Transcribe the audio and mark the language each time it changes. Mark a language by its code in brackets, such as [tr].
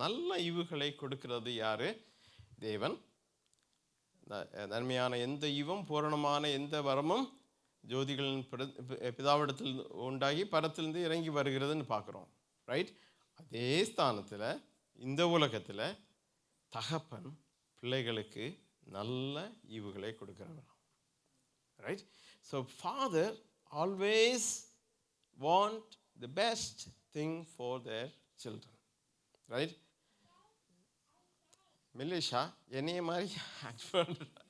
[ta] நல்ல ஈவுகளை கொடுக்கிறது யாரு? தேவன். நன்மையான எந்த ஈவும் பூரணமான எந்த வரமும் ஜோதிகளின் பிதாவிடத்தில் உண்டாகி பரத்திலிருந்து இறங்கி வருகிறதுன்னு பார்க்குறோம். ரைட்? அதே ஸ்தானத்தில் இந்த உலகத்தில் தகப்பன் பிள்ளைகளுக்கு நல்ல ஈவுகளை கொடுக்கிறவர். [en] Right? So father always want the best thing for their children. Right? [ta] Melisha, என்னைய மாதிரி act பண்ற.